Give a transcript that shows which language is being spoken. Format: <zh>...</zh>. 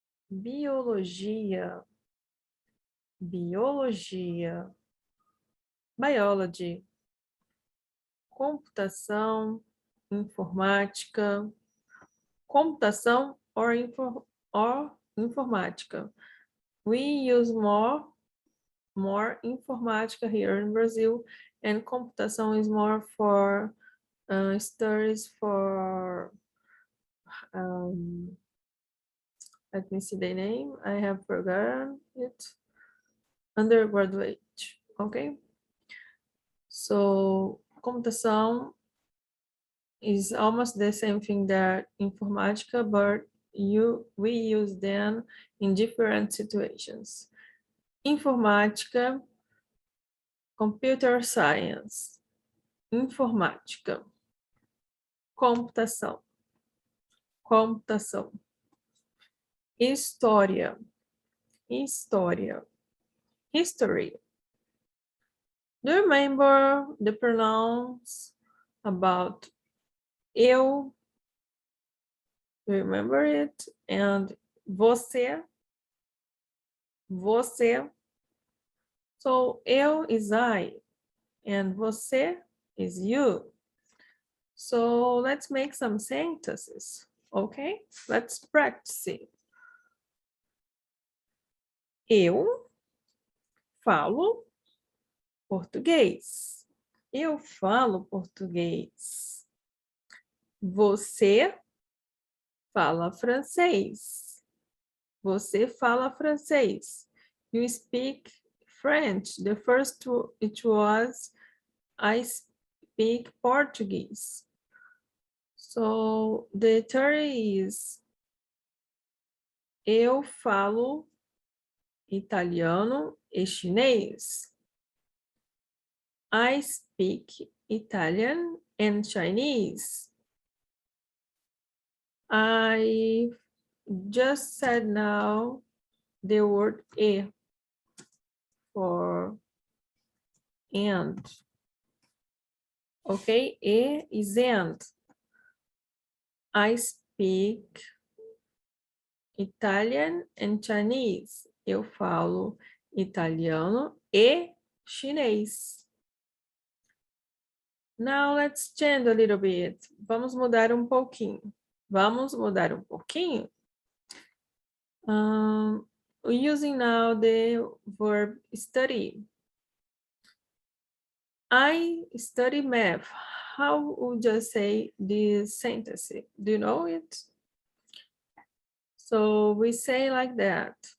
<pt>Biologia, biologia, biology. Computação, informática, computação or informática.</pt> <en>We use more informática here in Brazil, and computação is more for studies for let me see the name. I have forgotten it. Undergraduate, okay? So computação is almost the same thing that informática, but we use them in different situations.</en> <pt>Informática, computer science, informática, computação, computação, história, história, history.</pt> <en>Do you remember the pronouns about eu? Do you remember it? And você, você. So eu is I, and você is you. So let's make some sentences, okay? Let's practice it.</en> <pt>Eu falo português. Eu falo português. Você fala francês. Você fala francês.</pt> <en>You speak French. The first two, it was I speak Portuguese. So the third is</en> <pt>eu falo italiano e chinês.</pt> <en>I speak Italian and Chinese. I just said now the word e for and. Okay, e is and. I speak Italian and Chinese.</en> <pt>Eu falo italiano e chinês.</pt> <en>Now let's change a little bit.</en> <pt>Vamos mudar um pouquinho. Vamos mudar um pouquinho.</pt> <en>Using now the verb study. I study math. How would you say this sentence? Do you know it? So we say like that.</en>